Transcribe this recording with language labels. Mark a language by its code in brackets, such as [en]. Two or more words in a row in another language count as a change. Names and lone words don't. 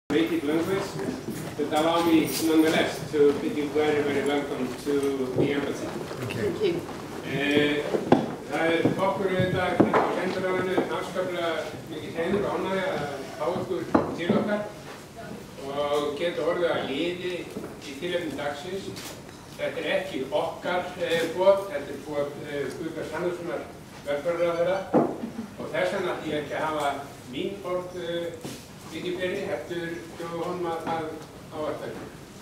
[en] native language, but allow me nonetheless to bid you very, very welcome to the embassy. Thank you. [is] Það okkur auðvitað á sendiráðinu afskaplega mikið heiður og ánægja að fá ykkur til okkar og geta orðið að liði í tilefni dagsins. Þetta ekki okkar boð, þetta boð Guðbjarts Hannessonar velferðarráðherra og þess vegna ætla ég ekki að hafa mín orð mikið fyrir, heldur bjóða honum að ávarpa ykkur.